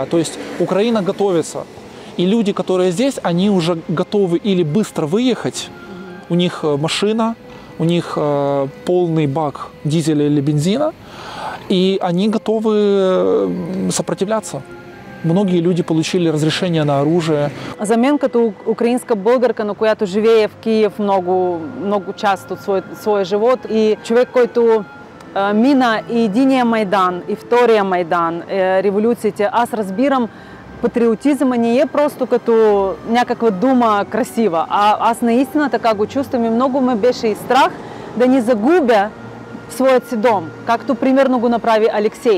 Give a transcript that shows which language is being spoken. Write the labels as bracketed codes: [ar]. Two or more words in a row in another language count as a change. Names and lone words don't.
[ru] То есть Украина готовится. И люди, которые здесь, они уже готовы или быстро выехать, у них машина, у них полный бак дизеля или бензина, и они готовы сопротивляться. Многие люди получили разрешение на оружие. [bg] Заменка то украинска българка, която живее в Киев много част от своя живот, и човек, който мина и единия Майдан, и втория Майдан, революциите. Аз разбирам, патриотизма не е просто като някаква дума красива, а аз наистина така го чувствам и много ме беше и страх да ни загубя своят си дом, както примерно го направи Алексей.